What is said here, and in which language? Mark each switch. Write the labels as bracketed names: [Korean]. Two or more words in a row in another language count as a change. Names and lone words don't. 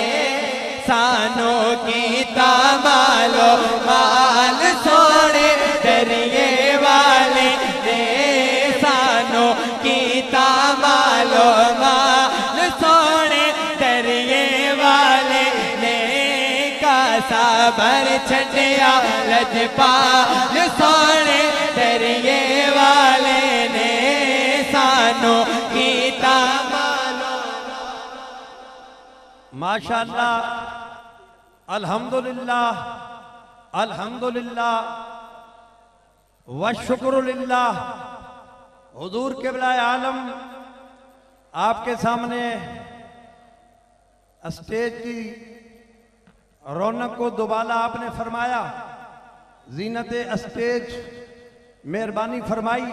[Punjabi] سانوں کیتا مالو مال سوہنے دریے والے نے، سانوں کیتا مالو مال سوہنے دریے والے نے، کاسہ بھر چھڈیا لجپال سوہنے دریے والے نے، سانوں کیتا مالو. [Arabic] ما شاء الله، الحمد لله الحمد لله والشكر لله. [Urdu] حضور قبلہ عالم آپکے سامنے سٹیج کی رونق کو دوبارہ آپنے فرمایا، زینت سٹیج مہربانی فرمائی.